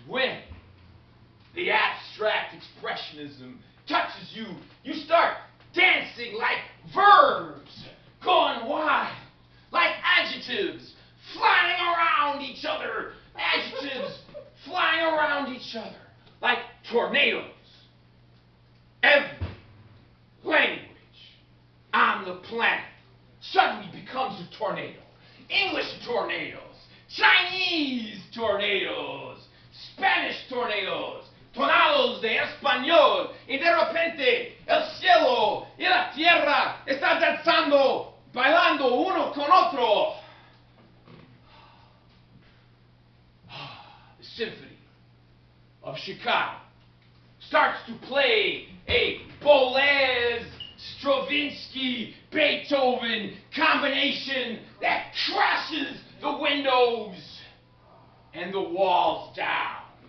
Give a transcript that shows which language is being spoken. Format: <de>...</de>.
<en>And when the abstract expressionism touches you, you start dancing like verbs, going wild, like adjectives flying around each other, adjectives flying around each other like tornadoes. Every language on the planet suddenly becomes a tornado. English tornadoes, Chinese tornadoes, Spanish tornadoes,</en> <es>tornados de español, y de repente el cielo y la tierra están danzando, bailando uno con otro.</es> <en>The Symphony of Chicago starts to play a Boulez, Stravinsky, Beethoven combination that crashes the windows and the walls down.</en>